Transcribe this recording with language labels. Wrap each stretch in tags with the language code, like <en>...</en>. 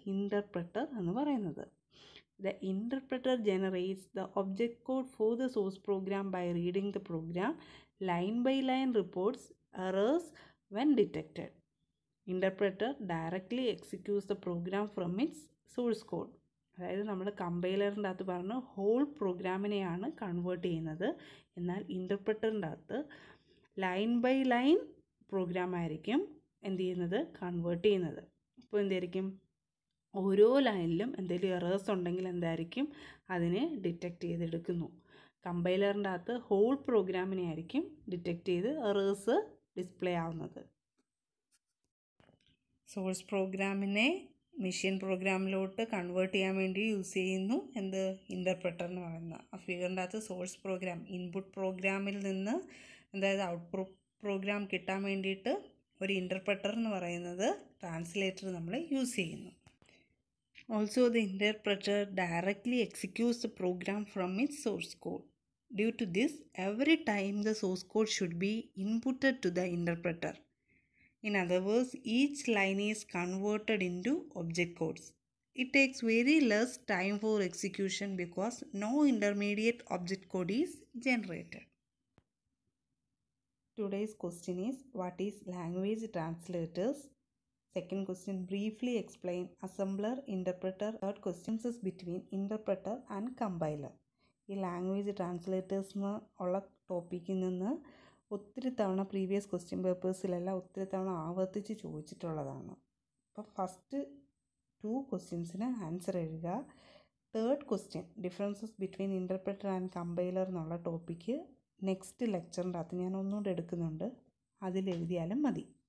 <ml>Interpreter എന്ന് പറയുന്നത്.</ml> <en>The interpreter generates the object code for the source program by reading the program. Line by line reports errors when detected. Interpreter directly executes the program from its source code.</en> <ml>അതായത് നമ്മൾ കമ്പൈലറിൻ്റെ അകത്ത് പറഞ്ഞ whole പ്രോഗ്രാമിനെയാണ് convert ചെയ്യുന്നത്. എന്നാൽ ഇൻ്റർപ്രറ്ററിൻ്റെ അകത്ത് line by line programme ആയിരിക്കും എന്ത് ചെയ്യുന്നത്? കൺവേർട്ട് ചെയ്യുന്നത്. അപ്പോൾ എന്തായിരിക്കും? ഓരോ ലൈനിലും എന്തെങ്കിലും എറേഴ്സ് ഉണ്ടെങ്കിൽ എന്തായിരിക്കും? അതിനെ ഡിറ്റക്റ്റ് ചെയ്തെടുക്കുന്നു. കമ്പൈലറിൻ്റെ അകത്ത് ഹോൾ പ്രോഗ്രാമിനെ ആയിരിക്കും ഡിറ്റക്റ്റ് ചെയ്ത് എറേഴ്സ് ഡിസ്പ്ലേ ആവുന്നത്. സോഴ്സ് പ്രോഗ്രാമിനെ മെഷീൻ പ്രോഗ്രാമിലോട്ട് കൺവേർട്ട് ചെയ്യാൻ വേണ്ടി യൂസ് ചെയ്യുന്നു എന്ത്? ഇൻ്റർപ്രറ്റർ എന്ന് പറയുന്ന. ആ ഫിഗറിൻ്റെ അകത്ത് സോഴ്സ് പ്രോഗ്രാം, ഇൻപുട്ട് പ്രോഗ്രാമിൽ നിന്ന് അതായത് ഔട്ട്പുട്ട് പ്രോഗ്രാം കിട്ടാൻ വേണ്ടിയിട്ട് ഒരു ഇൻ്റർപ്രറ്റർ എന്ന് പറയുന്നത് ട്രാൻസ്ലേറ്റർ നമ്മൾ യൂസ് ചെയ്യുന്നു.</ml> <en>Also, the interpreter directly executes the program from its source code. Due to this, every time the source code should be inputted to the interpreter. In other words, each line is converted into object codes. It takes very less time for execution because no intermediate object code is generated. Today's question is, what is language translators? Second question, briefly explain assembler, interpreter. Third question is between interpreter and compiler.</en> <ml>ഈ language translators ഉള്ള ടോപ്പിക്കിൽ നിന്ന് ഒത്തിരി തവണ previous question പേപ്പേഴ്സിലെല്ലാം ഒത്തിരി തവണ ആവർത്തിച്ച് ചോദിച്ചിട്ടുള്ളതാണ്. അപ്പോൾ ഫസ്റ്റ് 2 ക്വസ്റ്റ്യൻസിന് ആൻസർ എഴുതുക. Third question,</ml> <en>differences between interpreter and compiler</en> <ml>എന്നുള്ള ടോപ്പിക്ക് നെക്സ്റ്റ് ലെക്ചറിൻ്റെ അകത്ത് ഞാൻ ഒന്നുകൂടെ എടുക്കുന്നുണ്ട്, അതിലെഴുതിയാലും മതി.</ml>